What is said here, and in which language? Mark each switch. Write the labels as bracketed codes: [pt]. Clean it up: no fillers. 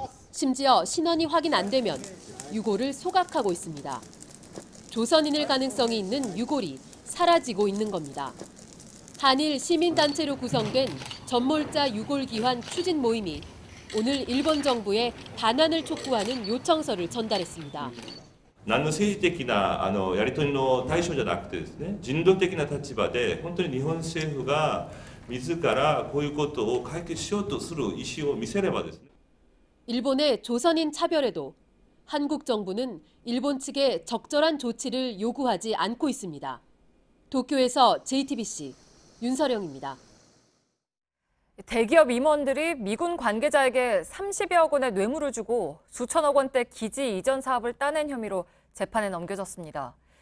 [ko] 심지어 신원이 확인 안 되면 유골을 소각하고 있습니다. 조선인일 가능성이 있는 유골이 사라지고 있는 겁니다. 한일 시민단체로 구성된 전몰자 유골 기환 추진 모임이 오늘 일본 정부에 반환을 촉구하는 요청서를 전달했습니다. [ja] 何の政治的なやり取りの対象じゃなくてですね、人道的な立場で本当に日本政府が自らこういうことを解決しようとする意思を見せればですね。 [ko] 일본의 조선인 차별에도 한국 정부는 일본 측에 적절한 조치를 요구하지 않고 있습니다. 도쿄에서 JTBC 윤서령입니다. 대기업 임원들이 미군 관계자에게 30여 원의 뇌물을 주고 수천억 원대 기지 이전 사업을 따낸 혐의로 재판에 넘겨졌습니다.